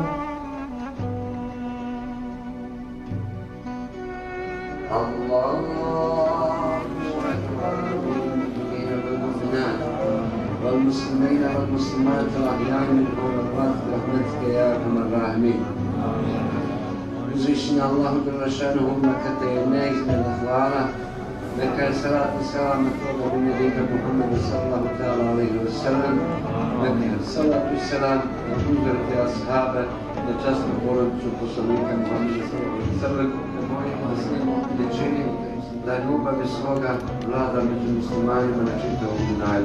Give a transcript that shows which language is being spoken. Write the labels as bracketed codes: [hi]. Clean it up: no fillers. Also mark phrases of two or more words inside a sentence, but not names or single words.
[ar] الله أكبر. والمسلمين والمسلمات الأحياء منهم والأموات برحمتك يا أرحم الراحمين. [bs] Uzvišeni Allahu dželle neka te je neizmjerna hvala, neka je salat i selam na tvoga miljenika Muhammeda [ar] صلى الله تعالى عليه وسلم, [bs] neka je salat i selam na uzorite ashabe, na časnu porodicu poslanika Muhammeda [ar] صلى الله عليه وسلم, [bs] da s njim lječini, da ljubavi svoga vlada među muslimanima na čitavom dunjalu.